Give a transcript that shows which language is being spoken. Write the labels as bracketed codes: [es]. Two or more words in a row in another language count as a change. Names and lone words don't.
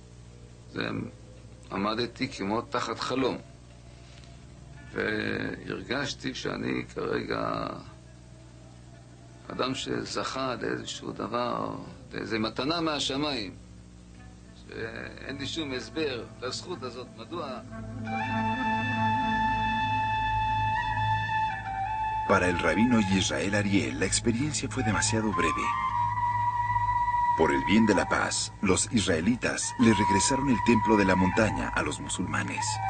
[he] עמדתי כמו תחת חלום. והרגשתי שאני כרגע אדם שזכה לאיזשהו דבר, לאיזו מתנה מהשמיים, שאין לי שום הסבר לזכות הזאת, מדוע... [es] Para el rabino Yisrael Ariel, la experiencia fue demasiado breve. Por el bien de la paz, los israelitas le regresaron el templo de la montaña a los musulmanes.